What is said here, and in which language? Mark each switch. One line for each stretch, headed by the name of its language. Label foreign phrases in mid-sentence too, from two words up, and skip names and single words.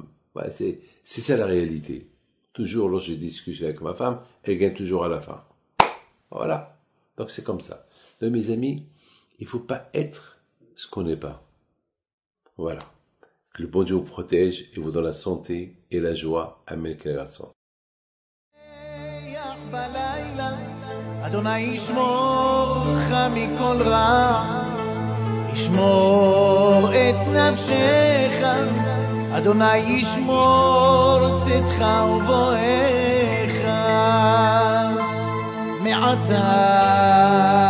French: Voilà, c'est ça la réalité. Toujours, lorsque je discute avec ma femme, elle gagne toujours à la fin. Voilà. Donc c'est comme ça. Donc mes amis, il ne faut pas être ce qu'on n'est pas. Voilà. Que le bon Dieu vous protège et vous donne la santé et la joie. Amen.
Hebrew: אדוני ישמור לך מכל רע, ישמור את נפשך, אדוני ישמור צאתך ובואך מעתה